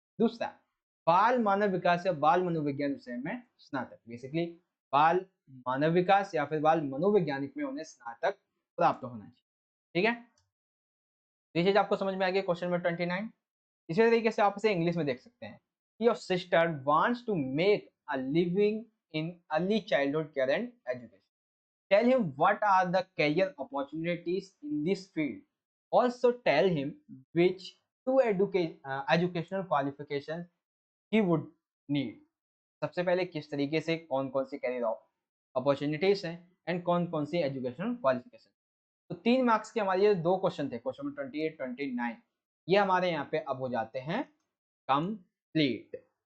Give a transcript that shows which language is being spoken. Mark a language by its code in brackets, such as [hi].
[hi] दूसरा, बाल मानव विकास या बाल मनोविज्ञान विषय में स्नातक, बेसिकली बाल मानव विकास या फिर बाल मनोवैज्ञानिक में उन्हें स्नातक प्राप्त होना चाहिए। ठीक है, ये चीज आपको समझ में आ गई क्वेश्चन नंबर 29। इसी तरीके से आप इसे इंग्लिश में देख सकते हैं, [en] Your sister wants to make a living in early childhood care and education. Tell him what are the career opportunities in this field. Also tell him which educational qualifications he would need. [hi] सबसे पहले किस तरीके से कौन कौन सी career opportunities हैं and कौन कौन सी एजुकेशनल क्वालिफिकेशन। तो 3 मार्क्स के हमारे ये 2 क्वेश्चन थे, क्वेश्चन नंबर 28, 29, ये हमारे यहाँ पे अब हो जाते हैं कंप्लीट।